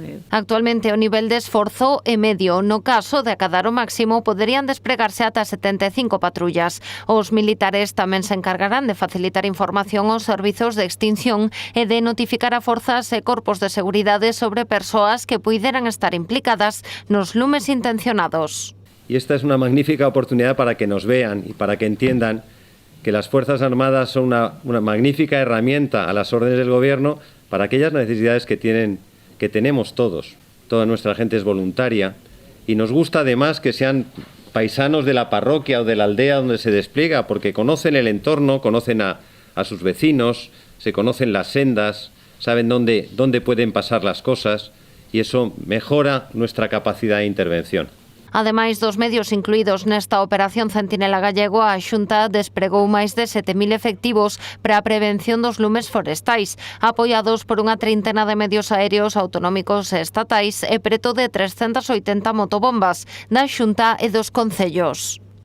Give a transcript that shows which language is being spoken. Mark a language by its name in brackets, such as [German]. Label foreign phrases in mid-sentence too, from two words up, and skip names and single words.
[Galician] Actualmente o nivel de esforzo é medio. No caso de acadar o máximo, poderían despregarse ata 75 patrullas. Os militares tamén se encargarán de facilitar información aos servizos de extinción e de notificar a forzas e corpos de seguridade sobre persoas que puideran estar implicadas nos lumes intencionados. [Spanish] Y esta es una magnífica oportunidad para que nos vean y para que entiendan que las Fuerzas Armadas son una magnífica herramienta a las órdenes del Gobierno para aquellas necesidades que tenemos todos. Toda nuestra gente es voluntaria y nos gusta además que sean paisanos de la parroquia o de la aldea donde se despliega, porque conocen el entorno, conocen a sus vecinos, se conocen las sendas, saben dónde pueden pasar las cosas y eso mejora nuestra capacidad de intervención. [Galician] Ademais dos medios incluídos nesta Operación Centinela Gallego, a Xunta despregou máis de 7.000 efectivos para a prevención dos lumes forestais, apoiados por unha trintena de medios aéreos autonómicos e estatais e preto de 380 motobombas da Xunta e dos concellos.